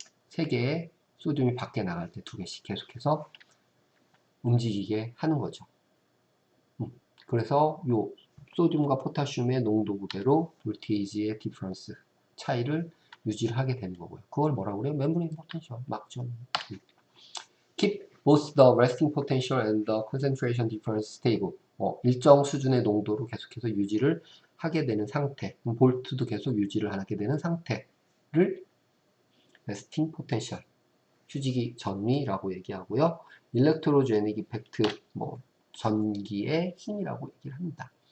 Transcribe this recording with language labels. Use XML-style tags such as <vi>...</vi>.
<ko>3개의 소듐이 밖에 나갈 때 2개씩 계속해서 움직이게 하는 거죠. 그래서 요 소듐과 포타슘의 농도 구배로 볼테이지의 디퍼런스 차이를 유지를 하게 되는 거고요. 그걸 뭐라고 그래요? 멤브레인 포텐셜, 막전.</ko> <en>Keep both the resting potential and the concentration difference stable.</en> <ko>일정 수준의 농도로 계속해서 유지를 하게 되는 상태, 볼트도 계속 유지를 하게 되는 상태를 resting potential, 휴지기 전위라고 얘기하고요. 일렉트로제닉 이펙트, 전기의 힘이라고 얘기를 합니다.</ko>